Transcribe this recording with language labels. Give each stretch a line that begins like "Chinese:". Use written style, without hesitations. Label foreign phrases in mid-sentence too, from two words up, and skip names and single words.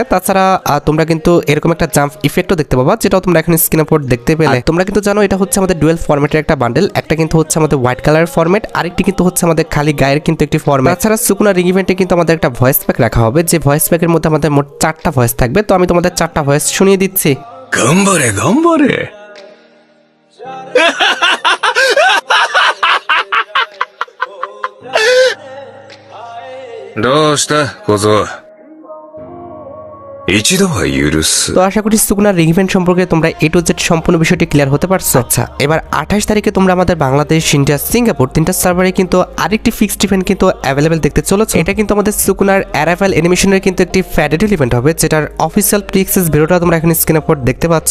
Bangla: তাছাড়া তোমরা কিন্তু এরকম একটা
English: jump effect
Bangla: দেখতে পাবা, যেটাও তোমরা এখন স্ক্রিনের উপর দেখতে পেলে। তোমরা কিন্তু জানো এটা হচ্ছে আমাদের
English: dual format
Bangla: একটা বান্ডেল। একটা কিন্তু হচ্ছে আমাদের
English: white colour format,
Bangla: আরেকটি কিন্তু হচ্ছে আমাদের খালি গায়ের কিন্তু একটি ফরম্যাট। তাছাড়া সুকুনা
English: ring event
Bangla: কিন্তু আমাদের একটা
English: voice pack
Bangla: রাখা হবে, যে
English: voice pack
Bangla: মধ্যে আমাদের মোট 4টা ভয়েস থাকবে। তো আমি তোমাদের 4টা ভয়েস শুনিয়ে দিচ্ছি।
Japanese: 頑張れ 頑張れどうした小僧一度は許す
Bangla: তো আশা করি সুকুনার
English: ring event
Bangla: সম্পর্কে তোমরা
English: A to Z
Bangla: সম্পূর্ণ বিষয়টি ক্লিয়ার হতে পারছো। আচ্ছা, এবার 28 তারিখে তোমরা আমাদের বাংলাদেশ, ইন্ডিয়া, সিঙ্গাপুর 3টা সার্ভারে কিন্তু আরেকটি
English: fixed event
Bangla: কিন্তু অ্যাভেলেবেল দেখতে চলেছে। এটা কিন্তু আমাদের সুকুনার
English: arrival animation
Bangla: কিন্তু একটি
English: fadel event
Bangla: হবে, যেটার
English: official pre access video
Bangla: তোমরা এখন স্ক্রিনের উপর দেখতে পাচ্ছ।